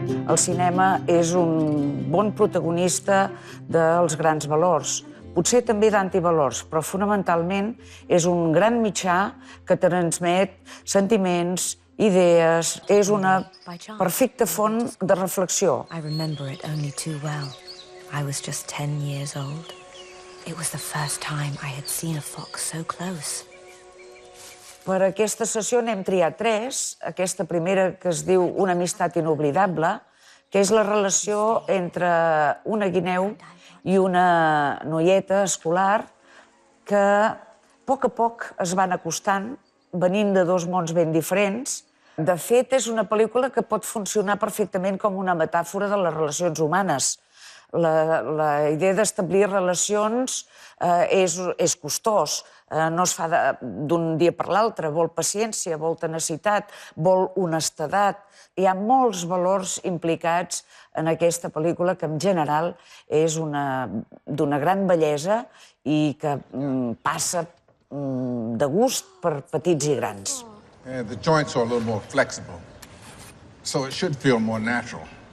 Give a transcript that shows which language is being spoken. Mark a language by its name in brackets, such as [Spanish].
[Catalan] El cinema és un bon protagonista dels grans valors. Potser també d'antivalors, però fonamentalment és un gran mitjà que transmet sentiments, idees, és una perfecta font de reflexió. [English] I remember it only too well. I was just 10 years old. It was the first time I had seen a fox so close. [Catalan] Per aquesta sessió n'hem triat 3. Aquesta primera, que es diu Una amistat inoblidable, que és la relació entre una guineu i una noieta escolar que a poc es van acostant, venint de 2 mons ben diferents. De fet, és una pel·lícula que pot funcionar perfectament com una metàfora de les relacions humanes. La idea d'establir relacions és costós, no es fa d'un dia per l'altre, vol paciència, vol tenacitat, vol honestedat. Hi ha molts valors implicats en aquesta pel·lícula que, en general, és d'una gran bellesa i que passa de gust per petits i grans. [English] The joints are a little more flexible, so it should feel more natural.